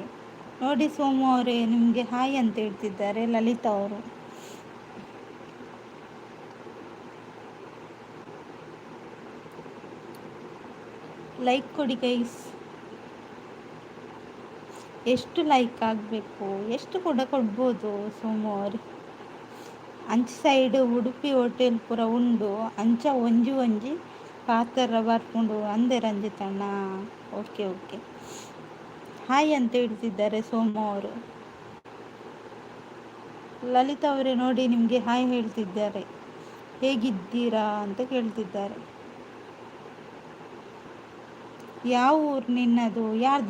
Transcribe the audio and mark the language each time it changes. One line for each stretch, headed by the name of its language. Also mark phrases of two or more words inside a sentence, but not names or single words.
Kannada: ನೋಡಿ ಸೋಮು ಅವರೇ, ನಿಮಗೆ ಹಾಯ್ ಅಂತ ಹೇಳ್ತಿದ್ದಾರೆ ಲಲಿತಾ ಅವರು. ಲೈಕ್ ಕೊಡಿ ಗೈಸ್. ಎಷ್ಟು ಲೈಕ್ ಆಗಬೇಕು? ಎಷ್ಟು ಕೂಡ ಕೊಡ್ಬೋದು ಸೋಮು ಅವರು?
Tulu: ಅಂಚೆ ಸೈಡ್ ಉಡುಪಿ ಹೋಟೆಲ್ ಪೂರ ಉಂಡು. ಅಂಚ ಒಂಜಿ ಪಾತ್ರ ಬರ್ಕೊಂಡು ಅಂದೆ ರಂಜಿತಣ್ಣ.
English: okay hi
Kannada: ಅಂತ ಹೇಳ್ತಿದ್ದಾರೆ ಸೋಮು ಅವರು. ಲಲಿತಾ ಅವರೇ ನೋಡಿ ನಿಮಗೆ ಹಾಯ್ ಹೇಳ್ತಿದ್ದಾರೆ. ಹೇಗಿದ್ದೀರಾ ಅಂತ ಕೇಳ್ತಿದ್ದಾರೆ. ಯಾವ ಊರು ನಿನ್ನದು? ಯಾರ್ದು?